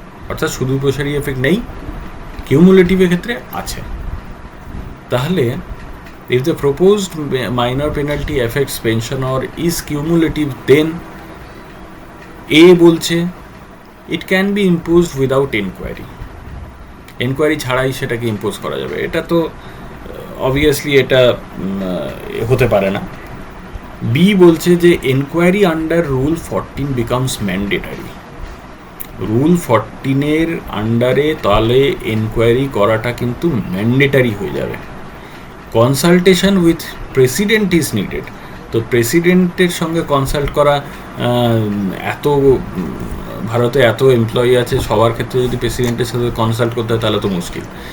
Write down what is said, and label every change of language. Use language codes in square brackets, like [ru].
[bn] অর্থাৎ সুদূর প্রসারী এফেক্ট নেই, কিউমুলেটিভের ক্ষেত্রে আছে। [en] তাহলে if the proposed minor penalty affects pension or is cumulative, then A বলছে it can be imposed without inquiry, [bn] enquiry ছাড়াই সেটাকে ইম্পোজ করা যাবে। এটা তো অবভিয়াসলি এটা হতে পারে না। বি বলছে যে [en] enquiry under rule 14 becomes mandatory, [bn] rule 14-এর আন্ডারে তাহলে এনকোয়ারি করাটা কিন্তু ম্যান্ডেটারি হয়ে যাবে। [en] consultation with president is needed, [bn] তো প্রেসিডেন্টের সঙ্গে কনসাল্ট করা, এত ভারতে এত এমপ্লয়ি আছে, সবার ক্ষেত্রে যদি প্রেসিডেন্টের সাথে কনসাল্ট করতে হয় তাহলে তো মুশকিল।